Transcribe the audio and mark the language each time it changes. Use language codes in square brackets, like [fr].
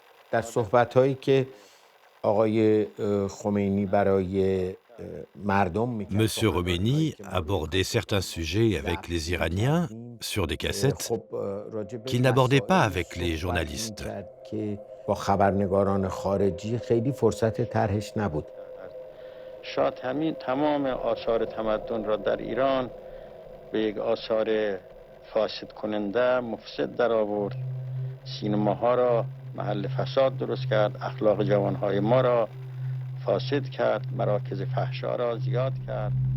[fa] در صحبت‌هایی که آقای خمینی برای [fr] M. Khomeini abordait certains sujets avec les Iraniens sur des cassettes qu'il n'abordait pas avec les journalistes. [fa] با خبرنگاران خارجی خیلی فرصت طرحش نبود. شاه همین تمام آثار تمدن را در ایران به یک آثار فاسد کننده مفسد در آورد. سینماها را محل فساد درست کرد، اخلاق جوانهای ما را فاسد کرد، مراکز فحشا را زیاد کرد.